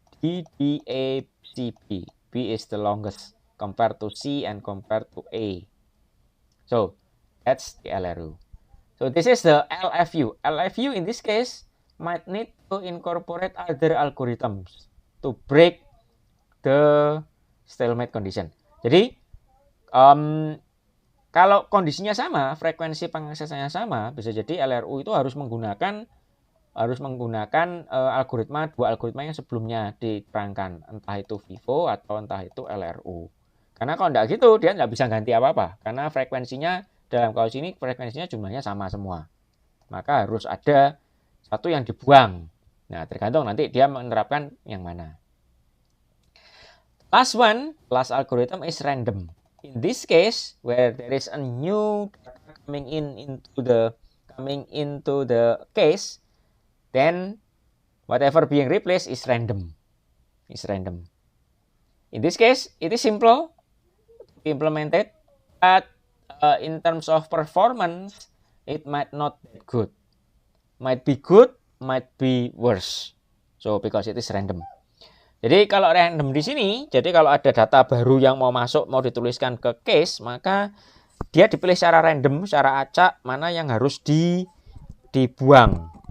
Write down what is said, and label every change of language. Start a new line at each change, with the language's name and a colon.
English: D, B, A, C, B. B is the longest compared to C and compared to A. So that's the LRU. So this is the LFU. LFU in this case might need to incorporate other algorithms to break the stalemate condition.
Indonesian: Jadi kalau kondisinya sama, frekuensi pengaksesannya sama, bisa jadi LRU itu harus menggunakan dua algoritma yang sebelumnya diterangkan, entah itu FIFO atau entah itu LRU. Karena kalau tidak gitu, dia nggak bisa ganti apa-apa, karena frekuensinya dalam kasus ini frekuensinya jumlahnya sama semua. Maka harus ada satu yang dibuang. Nah, tergantung nanti dia menerapkan yang mana.
English: Last algorithm is random. In this case, where there is a new data coming into the case, then whatever being replaced is random. In this case, it is simple to be implemented, but in terms of performance, it might not be good. Might be good, might be worse. So because it is random.
Indonesian: Jadi kalau random di sini, jadi kalau ada data baru yang mau masuk, mau dituliskan ke case, maka dia dipilih secara random, secara acak, mana yang harus dibuang.